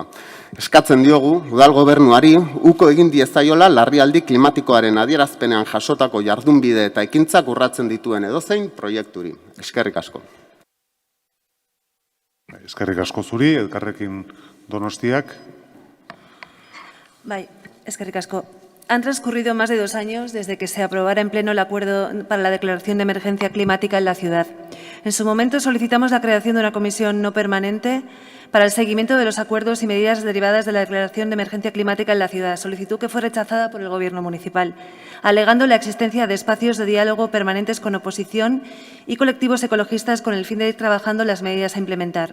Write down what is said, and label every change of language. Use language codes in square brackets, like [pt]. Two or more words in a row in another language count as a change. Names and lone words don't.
[eu] Eskatzen diogu, udal gobernuari, uko egin diezaiola larrialdi klimatikoaren adierazpenean jasotako jardunbide eta ekintzak urratzen dituen edozein proiekturi. Eskerrik asko. Eskerrik asko zuri, Elkarrekin Donostiak. Bai, eskerrik asko. [es] Han transcurrido más de 2 años desde que se aprobara en pleno el acuerdo para la declaración de emergencia climática en la ciudad. En su momento solicitamos la creación de una comisión no permanente para el seguimiento de los acuerdos y medidas derivadas de la declaración de emergencia climática en la ciudad, solicitud que fue rechazada por el Gobierno municipal, alegando la existencia de espacios de diálogo permanentes con oposición y colectivos ecologistas con el fin de ir trabajando las medidas a implementar.